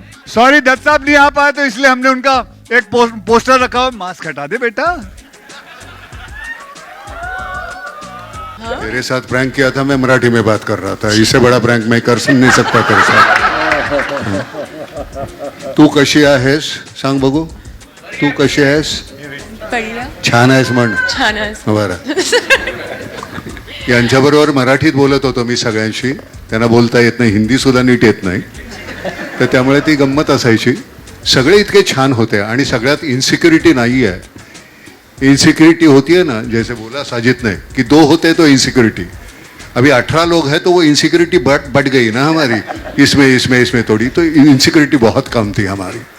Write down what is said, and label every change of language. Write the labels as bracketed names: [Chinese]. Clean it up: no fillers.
[Hindi] Sorry Dutt साहब नहीं आ पाए तो इसलिए हमने उनका एक पोस्टर रखा हुआ, मास्क हटा दे बेटा। मेरे साथ प्रैंक किया था, मैं मराठी में बात कर रहा था, इससे बड़ा प्रैंक मैं कर नहीं सकता तेरे साथ। [Marathi] तू कशी आहेस सांग बघू, तू कशी आहेस? छान आहेस म्हण. बरं. यांच्याबरोबर मराठीत बोलत होतो मी सगळ्यांशी, त्यांना बोलता येत नाही, हिंदी सुद्धा नीट येत नाही, तर त्यामुळे ती गंमत असायची. सगळे इतके छान होते आणि सगळ्यात इनसिक्युरिटी नाही आहे. [Hindi] इनसिक्योरिटी होती है ना, जैसे बोला साजिद ने कि 2 होते तो इनसिक्योरिटी, अभी 18 लोग हैं तो वो इनसिक्योरिटी बढ़ गई ना हमारी, इसमें थोड़ी, तो इनसिक्योरिटी बहुत कम थी हमारी.